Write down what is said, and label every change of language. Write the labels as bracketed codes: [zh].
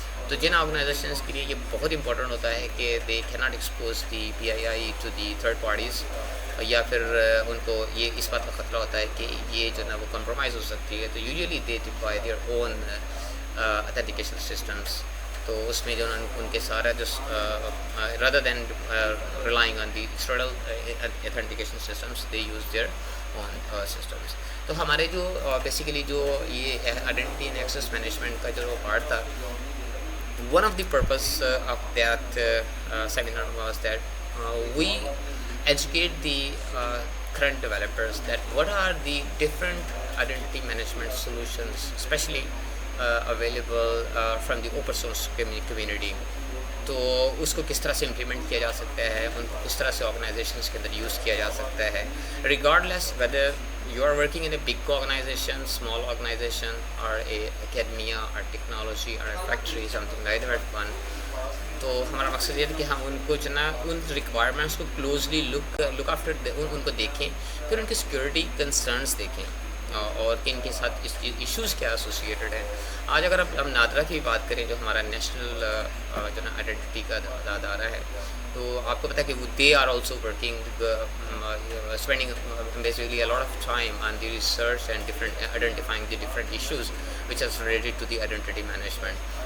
[hi] तो जिन ऑर्गेनाइजेशंस के लिए ये बहुत इंपॉर्टेंट होता है कि [en] they can not expose the PII to the third parties, [hi] या फिर उनको ये इस बात का ख़तरा होता है कि ये जो ना वो कंप्रोमाइज़ हो सकती है, तो usually [en] They deploy their own authentication systems. [hi] तो उसमें जो उनके सारा जो [en] rather than relying on the external authentication systems, they use their own systems. [hi] तो हमारे जो बेसिकली जो ये आइडेंटिटी एंड एक्सेस मैनेजमेंट का जो पार्ट था, [en] one of the purpose of that seminar was that we educate the current developers that what are the different identity management solutions, especially available from the open source community. [hi] तो उसको किस तरह से implement किया जा सकता है, उनको किस तरह से ऑर्गेनाइजेशंस के अंदर यूज़ किया जा सकता है, [en] regardless whether you are working in a big organization, small organization, or a academia or technology or a factory, something like that one. [hi] तो हमारा मकसद ये था कि हम उनको जो ना उन रिक्वायरमेंट्स को क्लोजली लुक आफ्टर उनको देखें, फिर उनके सिक्योरिटी कंसर्न्स देखें और कि इनके साथ इश्यूज़ क्या एसोसिएटेड हैं. आज अगर हम नादरा की बात करें, जो हमारा नेशनल जो ना आइडेंटिटी का अदारा है, तो आपको पता है कि वो [en] They are also working spending basically a lot of time on the research and different identifying the different issues which are related to the identity management.